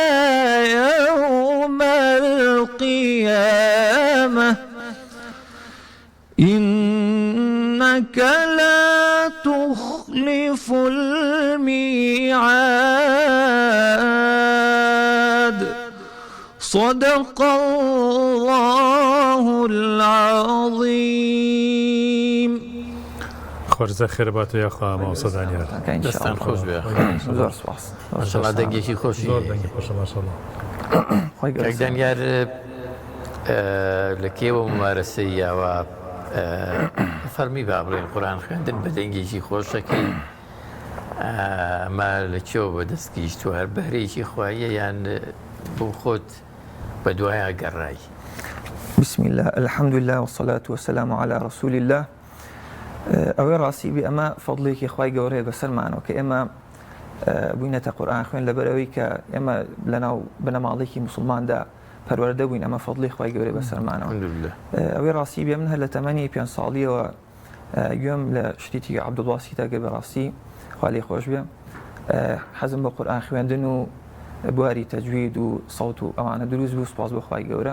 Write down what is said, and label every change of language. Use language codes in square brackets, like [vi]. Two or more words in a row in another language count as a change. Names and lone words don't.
[ar] يوم القيامة إنك لا تخلف الميعاد صدق الله العظيم. [ckb] خۆرزە خێربات و یاخوا ماوەسە دانیار دەستان خۆش بێ زۆر سپاس ماشەڵڵا دەنگێکی خۆشی زۆر دەنگی خۆشە ماشەڵڵا. کاک دانیار لە کێوە ممارەسەی یاوە فەرمی با بڵێن قورئان خوێندن بە دەنگێکی خۆشەکەی ئەمە لە کێوە بەدەستگیشت و هەر بەهرەیەکی خوایە یان بۆ خۆت بە دوایە گەڕای؟ [ar] بسم الله الحمد لله والصلاة والسلام على رسول الله. [ckb] ئەوەی ڕاستی بێ ئەمە فەضلێکی خوای گەورەیە بەسەرمانەوە کە ئێمە بووینەتە قورئان خوێن لەبەرەوەی کە ئێمە لەناو بنەماڵێکی موسڵماندا پەروەردە بووین ئەمە فەضلی خوای گەورەی بەسەرمانەوە. ئەوەی ڕاستی بێ من هەر لە تەمەنی 5 ساڵیەوە گوێم لە شتێکی عەبدوڵباسیتا گە بەڕاستی خوا لێی خۆش بێ حەزم بە قورئان خوێندن و بواری تەجوید و سەوت و ئەوانە دروست بوو سوپاس بۆ خوای گەورە.